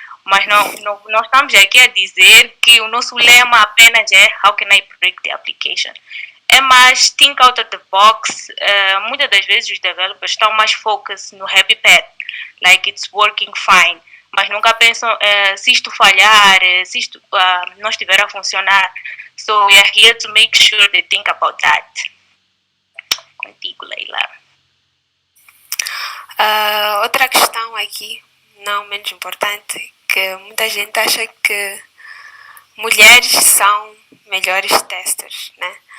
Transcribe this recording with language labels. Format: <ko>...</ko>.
<pt>Mas não estamos aqui a dizer que o nosso lema apenas é</pt> <en>How can I break the application?</en> <pt>É mais</pt> <en>think out of the box.</en> <pt>Muitas das vezes os developers estão mais focados no</pt> <en>happy path, like it's working fine,</en> <pt>mas nunca pensam se isto falhar, se isto não estiver a funcionar.</pt> <en>So we are here to make sure they think about that.</en> <pt>Contigo, Leila. Outra questão aqui, não menos importante, que muita gente acha que mulheres são melhores testers, né?</pt>